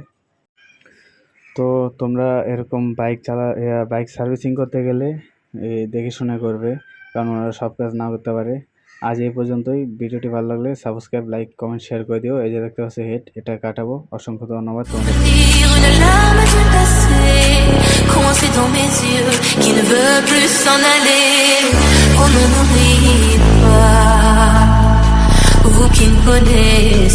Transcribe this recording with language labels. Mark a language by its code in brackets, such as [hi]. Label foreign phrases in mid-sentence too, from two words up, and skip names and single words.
[bn] তো তোমরা এরকম বাইক সার্ভিসিং করতে গেলে দেখে শুনে করবে, কারণ ওরা সব কাজ না করতে পারে। আজ এই পর্যন্তই। ভিডিওটি ভালো লাগলে সাবস্ক্রাইব, লাইক, কমেন্ট, শেয়ার করে দিও। এই যে দেখতে পাচ্ছ হেড, এটা কাটাবো। অসংখ্য ধন্যবাদ তোমাদের। [fr] Une larme du passé, coincée dans mes yeux, qui ne veut plus s'en aller. Oh non, n'oubliez pas, vous qui me connaissez.